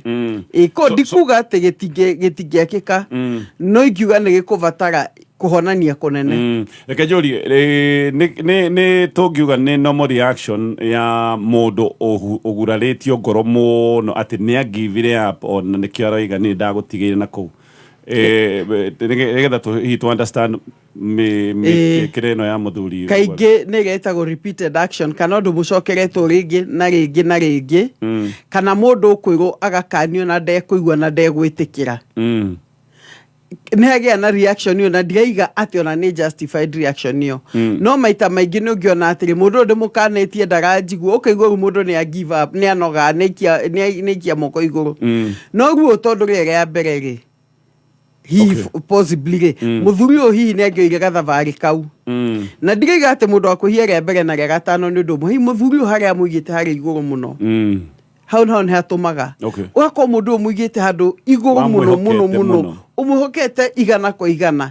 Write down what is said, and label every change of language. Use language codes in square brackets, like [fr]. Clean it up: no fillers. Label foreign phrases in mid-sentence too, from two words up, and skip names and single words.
[ki] Ko ndikuga atĩ gĩtingĩakĩka, no ingiuga nĩ gĩkũbatara kuhonania kunene. Reke njũrie nĩ tũngiuga nĩ [en] normal reaction [ki] ya mũndũ ũgurarĩtio ngoro mũno atĩ nĩ agivire up, ona nĩkĩo aroiga nĩ ndagũtigĩire na kũu. Nĩgetha [en] to understand [ki] mĩkĩre ĩno ya mũthuri. Kaingĩ nĩ getagwo [en] repeated action, [ki] kana ũndũ mũcokeretwo rĩngĩ na rĩngĩ na rĩngĩ, kana mũndũ ũkwĩrwo agakanio na ndekũigua na ndegwĩtĩkĩra. Nĩ hagĩa na reaction ĩyo, na ndigaiga atĩ ona nĩ [en] justified reaction [ki] ĩyo. No maita maingĩ nĩ ũngĩona atĩrĩ mũndũ ndĩmũkanĩtie ndaranjigua, ũkaigua mũndũ nĩ a [en] give up, [ki] nĩ anoga, nĩ ikia moko igũrũ. No ruo tondũ rĩrĩa ya mbere rĩ, hihi possibly rĩ, mũthuri ũyũ hihi nĩ angĩoire gathabarĩ kau. Na ndigaiga atĩ mũndũ akwĩhia rĩa mbere na rĩa gatano nĩ ũndũ ũmwe, hihi mũthuri ũyũ harĩa amũigĩte harĩa igũrũ mũno, hau nĩ hatũmaga ũgakorwo mũndũ ũyũ mũigĩte handũ igũrũ mũno, ũmũhokete igana kwa igana.